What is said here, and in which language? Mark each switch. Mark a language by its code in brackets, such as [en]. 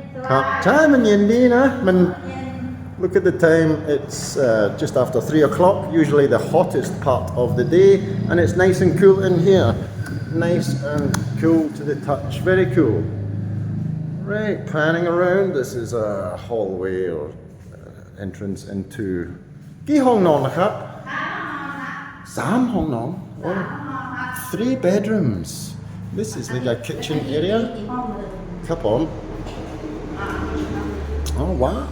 [th] ครับใช่มันเย็นดีนะมัน [en] Look at the time, it's just after 3 o'clock, usually the hottest part of the day, and it's nice and cool in here. Nice and cool to the touch, very cool. Right, panning around, this is a hallway or entrance into [th] กี่ห้องนอนนะครับ3 ห้องนอน [en] 3 bedrooms. This is like a kitchen area. [th] ครับผม [en] Oh wow.